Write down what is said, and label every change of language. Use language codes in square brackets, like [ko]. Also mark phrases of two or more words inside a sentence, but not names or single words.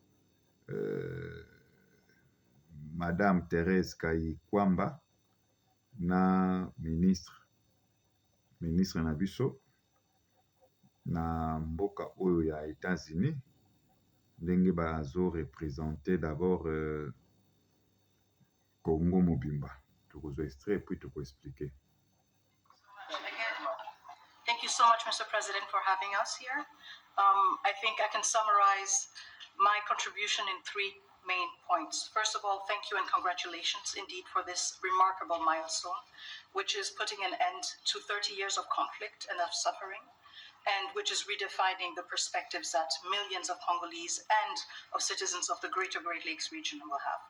[ln] Madame Thérèse Kayikwamba na ministre na biso na mboka oyo ya États-Unis ndenge bazo [fr] représenter d'abord [ln] Congo mobimba. Tokozwa [fr] extrait puis [ln] toko expliquer. [en] Thank you so much, Mr. President, for having us here. I think I can summarize my contribution in 3 main points. First of all, thank you and congratulations indeed for this remarkable milestone, which is putting an end to 30 years of conflict and of suffering, and which is redefining the perspectives that millions of Congolese and of citizens of the greater Great Lakes region will have.